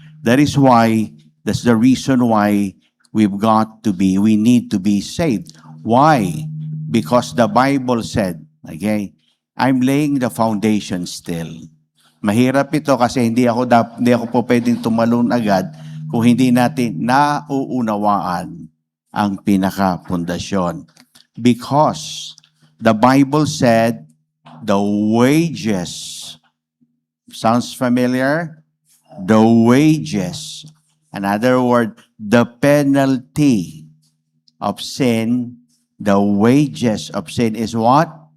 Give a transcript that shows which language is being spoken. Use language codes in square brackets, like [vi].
[en] That's the reason why we need to be saved. Why? Because the Bible said, okay, I'm laying the foundation still. [tl] Mahirap ito kasi hindi ako po pwedeng tumalon agad kung hindi natin nauunawaan ang pinaka-pundasyon. [en] Because the Bible said, the wages, sounds familiar? The wages, another word, the penalty of sin, the wages of sin is what?